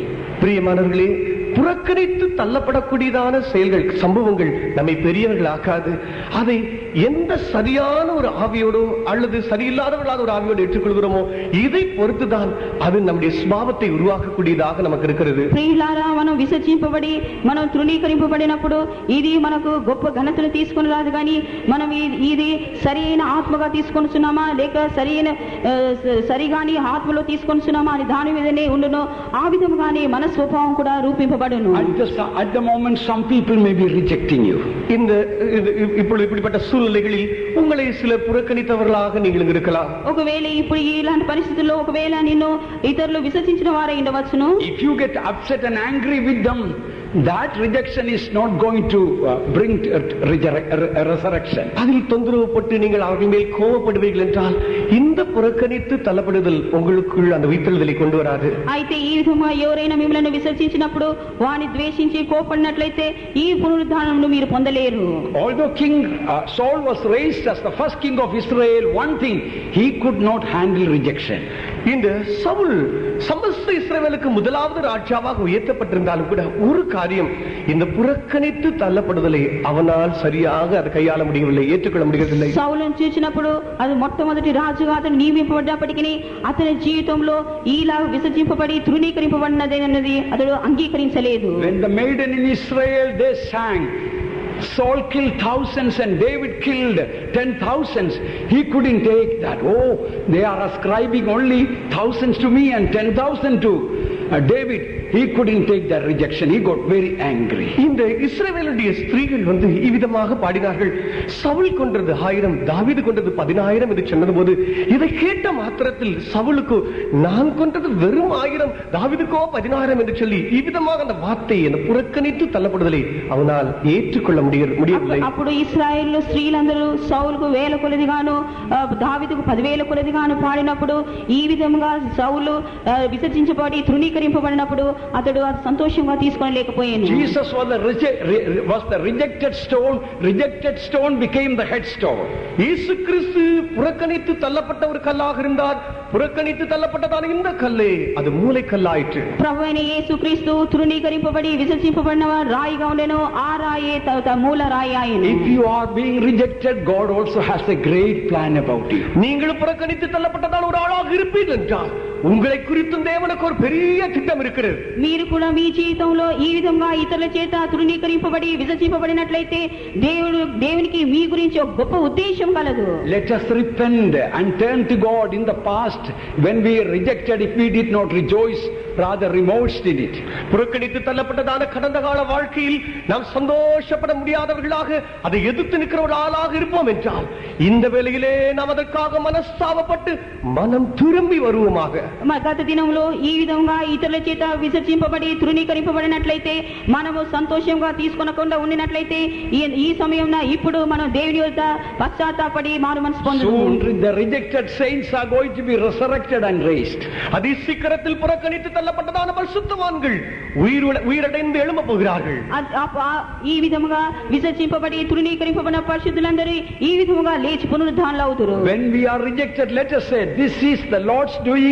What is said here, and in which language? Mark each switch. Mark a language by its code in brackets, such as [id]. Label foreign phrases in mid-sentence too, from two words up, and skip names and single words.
[ta] பிரியமானவர்களே, புறக்கணித்து தள்ளப்படக்கூடியதான செயல்கள், சம்பவங்கள் நம்மை பெரியவர்கள் ஆக்காது. அதை எந்த சரியான ஒரு ஆவியோடு அல்லது சரியில்லாதவர்களான ஒரு ஆவியோடு ஏற்றுக்கொள்கிறோமோ இதை பொறுத்துதான் அது நம்முடைய ஸ்வபாவத்தை உருவாக்கக்கூடியதாக நமக்கு இருக்கிறது. [te] ప్రియులారా, మనం విసర్జింపబడి మనం తృణీకరింపబడినప్పుడు ఇది మనకు గొప్ప ఘనతను తీసుకొని రాదు. కానీ మనం ఇది సరైన ఆత్మగా తీసుకొనిచున్నామా లేక సరిగాని ఆత్మలో తీసుకొనిచున్నామా అని దాని మీదనే ఉండును. ఆ విధముగానే మన స్వభావం కూడా రూపింపబడును. [en] At the moment some people may be rejecting you. [ta] ఇప్పుడు இப்படிப்பட்ட சூழ்நிலைகளில் உங்களை சிலர் புறக்கணித்தவர்களாக நீங்கள் இருக்கலாம். [te] ఒకవేళ ఇప్పుడు ఇలాంటి పరిస్థితుల్లో ఒకవేళ నిన్ను ఇతరులు విసర్జించిన వారే ఉండవచ్చును. [en] If you get upset and angry with them, that rejection is not going to bring resurrection. [ta] அதில் தொந்தரவுப்பட்டு நீங்கள் அவர்கள் மேல் கோபப்படுவீர்கள் என்றால் இந்த புறக்கணித்து தள்ளப்படுதல் உங்களுக்குள் அந்த உயிர்த்தெழுதலை கொண்டு வராது. [te] అయితే ఈ విధంగా ఎవరైనా మిమ్మల్ని విసర్జించినప్పుడు వాని ద్వేషించి కోపడినట్లయితే ఈ పునరుద్ధానమును మీరు పొందలేరు. [en] Although King Saul was raised as the first king of Israel, one thing, he could not handle rejection. [ta] இந்த சவுல் சமஸ்த இஸ்ரவேலுக்கு முதலாவது ராஜாவாக உயர்த்தப்பட்டிருந்தாலும் கூட ஒரு காரியம், இந்த புறக்கணித்து தள்ளப்படுதலை அவனால் சரியாக அதை கையாள முடியவில்லை, ஏற்றுக்கொள்ள முடியவில்லை. [te] సౌలును చూసినప్పుడు అది మొట్టమొదటి రాజుగా అతను నియమింపబడ్డప్పటికీ అతని జీవితంలో ఈలా విసర్జింపబడి తృణీకరింపబడినది అతడు అంగీకరించలేదు. [en] When the maiden in Israel, they sang, Saul killed thousands and David killed 10,000s. He couldn't take that. Oh, they are ascribing only thousands to me and 10,000 to David. He couldn't take that rejection. He got very angry. [ta] இந்த இஸ்ரவேலுடைய ஸ்திரீகள் இவ்விதமாக பாடினார்கள், சவுல் கொன்றது 1000, தாவீது கொன்றது 10000 என்று சொன்னபோது இதை கேட்ட மாத்திரத்தில் சவுலுக்கு நான் கொன்றது வெறும் 1000, தாவீதுக்கோ 10000 என்று சொல்லி இவ்விதமாக அந்த வார்த்தை அந்த புறக்கணித்து தள்ளப்படுதலை அவனால் ஏற்றுக்கொள்ள முடியவில்லை. [te] అప్పుడు ఇశ్రాయేలు స్త్రీలందరూ సౌలుకు 1000 కొలదిగాను దావీదుకు 10000 కొలదిగాను పాడినప్పుడు ఈ విధంగా సౌలు విసర్జించబడి తృణీకరింపబడినప్పుడు అతడు అది సంతోషంగా తీసుకోలేకపోయాను. [en] Jesus was the rejected stone. Rejected stone became the headstone. [ta] இயேசு கிறிஸ்து புறக்கணித்து தள்ளப்பட்ட ஒரு கல்லாக இருந்தார். புறக்கணித்து தள்ளப்பட்டதான இந்த கல்லே அது மூலைக்கல்லாயிற்று. [te] ప్రభువైన యేసుక్రీస్తు తృణీకరింపబడి విసర్జింపబడిన రాయిగా ఉండెను, ఆ రాయే మూల రాయి ఆయను. [en] If you are being rejected, God also has a great plan about you. [ta] நீங்கள் புறக்கணித்து தள்ளப்பட்டதான ஒரு ஆளாக இருப்பீர்கள் என்றால் உங்களை குறித்தும் தேவனுக்கு ஒரு பெரிய திட்டம் இருக்கிறது. [te] మీరు కూడా మీ జీవితంలో ఈ విధంగా ఇతరుల చేత తృణీకరింపబడి విసర్జింపబడినట్లయితే దేవునికి మీ గురించి ఒక గొప్ప ఉద్దేశం కలదు. [en] Let us repent and turn to God. In the past, when we rejected, if we did not rejoice, rather remorsed in it. [ta] புறக்கணித்து தள்ளப்பட்டதான கடந்த கால வாழ்க்கையில் நாம் சந்தோஷப்பட முடியாதவர்களாக அதை எதிர்த்து நிற்கிற ஒரு ஆளாக இருப்போம் என்றால் இந்த வேளையிலே நாம் அதற்காக மனஸ்தாபப்பட்டு மனம் திரும்பி வருவோமாக. [te] గత దినంలో ఈ విధంగా ఇతరుల చేత విసర్జింపబడి తృణీకరింపబడినట్లయితే మనము సంతోషంగా తీసుకొనకుండా ఉండినట్లయితే ఈ సమయంలో ఇప్పుడు మనం దేవుని యొద్ద పశ్చాత్తాపడి మారు మనసు పొందుదాం. [en] Soon the rejected saints are going to be resurrected and raised. [ta] அதி சீக்கிரத்தில் புறக்கணித்து தள்ளப்பட்டதான பரிசுத்தவான்கள் உயிரடைந்து எழும்ப போகிறார்கள். [te] ఈ విధముగా విసర్జింపబడి తృణీకరింపబడిన పరిశుద్ధులందరూ ఈ విధముగా లేచి పునరుద్ధానులు అవుతారు. [en] When we are rejected, let us say, this is the Lord's doing.